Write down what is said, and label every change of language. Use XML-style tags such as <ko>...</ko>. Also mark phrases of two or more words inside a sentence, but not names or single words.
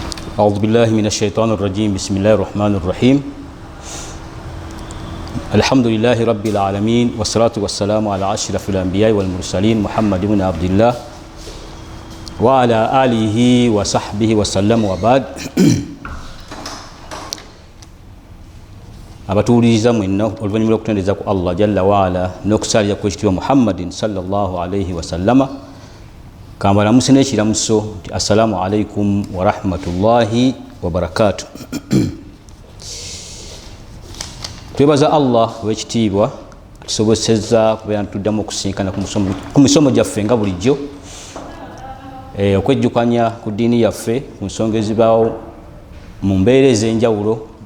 <ar>أعوذ بالله من الشيطان الرجيم بسم الله الرحمن الرحيم الحمد لله رب العالمين والصلاة والسلام على أشرف الأنبياء والمرسلين محمد بن عبد الله وعلى آله وصحبه وسلم وبعد</ar> <lg>abatuuliriza mwenna oluvannyuma lw'okutendeza ku Allah</lg> <ar>جل وعلا</ar> <lg>n'okusaalira ku ekitiibwa Muhammadin</lg> <ar>صلى الله عليه وسلم</ar> <lg>kambalamuse n'ekiramuso nti</lg> <ar>السلام عليكم ورحمة الله وبركاته.</ar> <lg>Twebaza Allah ow'ekitiibwa atusobozesezza kubeera ntuddamu okusinkana ku misomo gyaffe nga bulijjo okwejjukanya ku ddiini yaffe ku nsonga ezibaawo mu mbeera ez'enjawulo</lg>